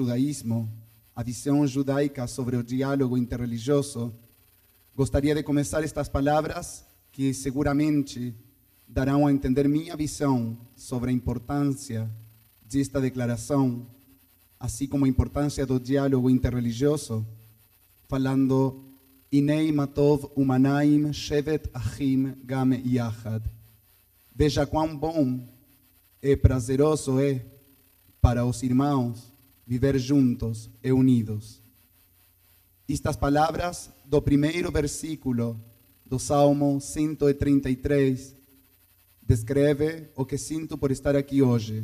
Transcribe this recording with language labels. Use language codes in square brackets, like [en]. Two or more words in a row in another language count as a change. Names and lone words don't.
[pt] judaísmo, a visão judaica sobre o diálogo interreligioso, gostaria de começar estas palavras que seguramente darão a entender minha visão sobre a importância desta declaração, assim como a importância do diálogo interreligioso, falando [he] הנה מה טוב ומה נעים שבת אחים גם יחד. [pt] Veja quão bom e prazeroso é para os irmãos viver juntos e unidos. Estas palavras do primeiro versículo do Salmo 133 descreve o que sinto por estar aqui hoje.